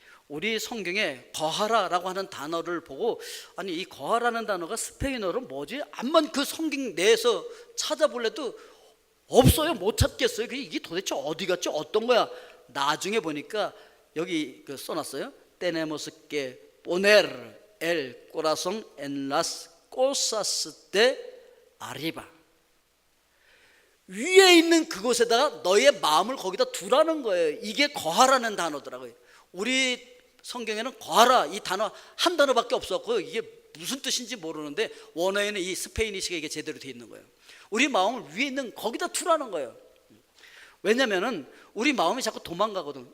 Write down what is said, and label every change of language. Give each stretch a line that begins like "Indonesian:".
Korean: 우리 성경에 거하라라고 하는 단어를 보고, 아니 이 거하라는 단어가 스페인어로 뭐지? 암만 그 성경 내에서 찾아볼래도 없어요. 못 찾겠어요. 이게 도대체 어디 갔지? 어떤 거야? 나중에 보니까 여기 써놨어요.
Spanish: Tenemos que poner el corazón en las cosas de arriba.
Korean: 위에 있는 그곳에다가 너의 마음을 거기다 두라는 거예요. 이게 거하라는 단어더라고요. 우리 성경에는 거하라 이 단어 한 단어밖에 없었고 이게 무슨 뜻인지 모르는데 원어에는 이 스페인어식이 이게 제대로 돼 있는 거예요. 우리 마음을 위에 있는 거기다 두라는 거예요. 왜냐면은 우리 마음이 자꾸 도망가거든.